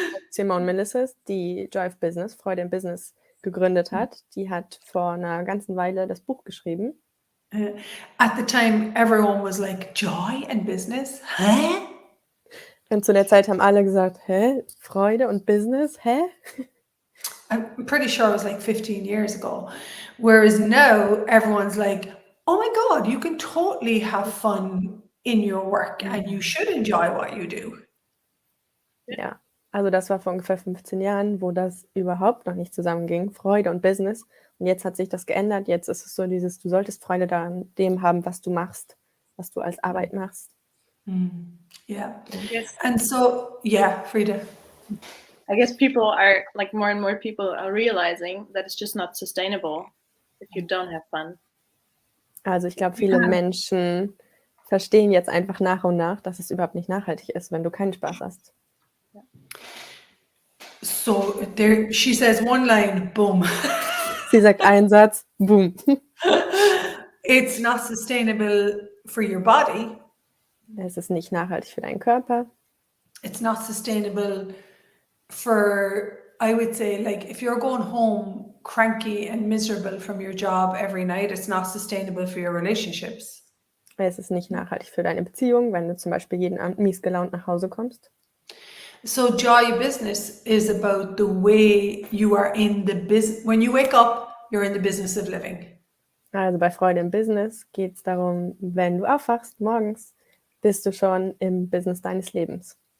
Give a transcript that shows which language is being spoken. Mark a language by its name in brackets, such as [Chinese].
[German] Simone Miles, die Joy of Business, Freude im Business, gegründet hat, die hat vor einer ganzen Weile das Buch geschrieben. [English] At the time, everyone was like, Joy and Business? Hä? [German] Und zu der Zeit haben alle gesagt, hä? Freude und Business? Hä? [English] I'm pretty sure it was like 15 years ago. Whereas now, everyone's like, oh my God, you can totally have fun in your work and you should enjoy what you do. [German] Ja, also das war vor ungefähr 15 Jahren, wo das überhaupt noch nicht zusammenging, Freude und Business. Und jetzt hat sich das geändert. Jetzt ist es so dieses, du solltest Freude daran, dem haben, was du machst, was du als Arbeit machst. [English] Yeah. Yes. And so, yeah, Frida. I guess people are, like, more and more people are realizing that it's just not sustainable if you don't have fun. [German] Also ich glaube, viele Menschen verstehen jetzt einfach nach und nach, dass es überhaupt nicht nachhaltig ist, wenn du keinen Spaß hast. [English] So she says one line, boom. [German] Sie sagt einen Satz, boom. [English] It's not sustainable for your body. [German] Es ist nicht nachhaltig für deinen Körper. [English] It's not sustainable for, I would say, like, if you're going home cranky and miserable from your job every night, it's not sustainable for your relationships. [German] Es ist nicht nachhaltig für deine Beziehung, wenn du zum Beispiel jeden Abend mies gelaunt nach Hause kommst. [English] So Joy Business is about the way you are in the business. When you wake up, you're in the business of living. [German] Also bei Freude im Business geht es darum, wenn du aufwachst morgens, bist du schon im Business deines Lebens.